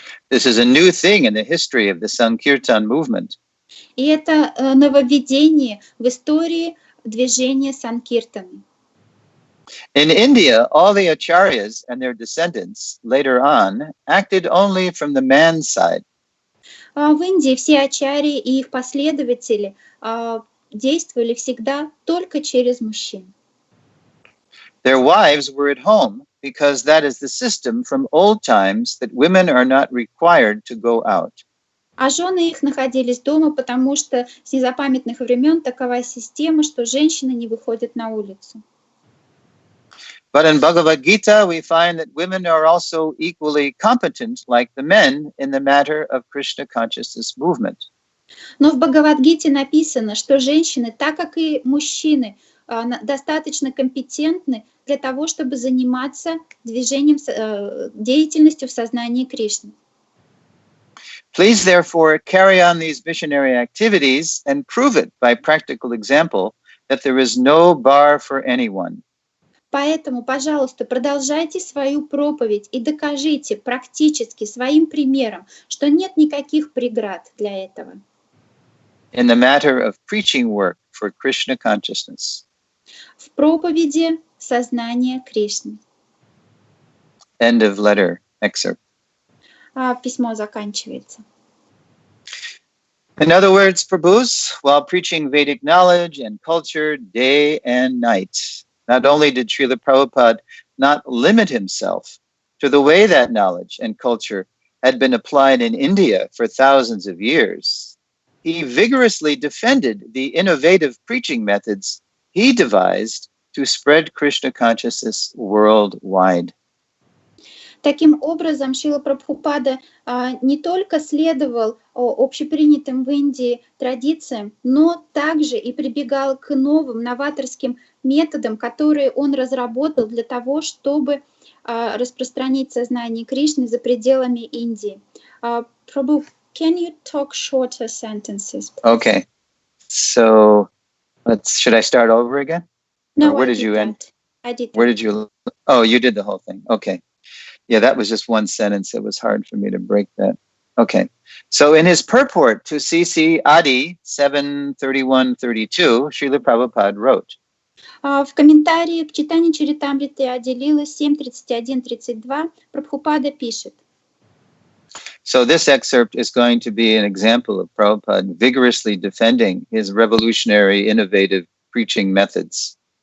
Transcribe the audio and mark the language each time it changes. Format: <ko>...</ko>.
<en>This is a new thing in the history of the Sankirtan movement.</en> <ru>И это нововведение в истории движения Санкиртаны.</ru> <en>In India, all the acharyas and their descendants later on acted only from the man's side.</en> <ru>В Индии все ачарьи и их последователи действовали всегда только через мужчин.</ru> <en>Their wives were at home because that is the system from old times that women are not required to go out.</en> <ru>А жены их находились дома, потому что с незапамятных времен такова система, что женщины не выходят на улицу.</ru> <en>But in Bhagavad Gita, we find that women are also equally competent, like the men, in the matter of Krishna consciousness movement.</en> <ru>Но в Бхагавад-гите написано, что женщины, так как и мужчины, достаточно компетентны для того, чтобы заниматься движением, деятельностью в сознании Кришны.</ru> <en>Please, therefore, carry on these missionary activities and prove it by practical example that there is no bar for anyone.</en> <ru>Поэтому, пожалуйста, продолжайте свою проповедь и докажите практически своим примером, что нет никаких преград для этого.</ru> <en>In the matter of preaching work for Krishna consciousness.</en> <ru>В проповеди сознания Кришны.</ru> <en>End of letter excerpt.</en> <ru>Письмо заканчивается.</ru> <en>In other words, Prabhus, while preaching Vedic knowledge and culture day and night, not only did Srila Prabhupada not limit himself to the way that knowledge and culture had been applied in India for thousands of years, he vigorously defended the innovative preaching methods he devised to spread Krishna consciousness worldwide.</en> <ru>Таким образом, Шрила Прабхупада не только следовал общепринятым в Индии традициям, но также и прибегал к новым новаторским методам, которые он разработал для того, чтобы распространить сознание Кришны за пределами Индии.</ru> <en>Prabhu, can you talk shorter sentences? Please? Okay, so should I start over again? No, or where did you end? I did. Where did you? Oh, you did the whole thing. Okay. Yeah, that was just one sentence. It was hard for me to break that. Okay. So in his purport to CC Adi 7:31-32, Srila Prabhupada wrote,</en> <ru>В комментарии к читанию Чаритамриты Ади-лилы 7:31-32 Прабхупада пишет.</ru> <en>So this excerpt is going to be an example of Prabhupada vigorously defending his revolutionary, innovative preaching methods.</en>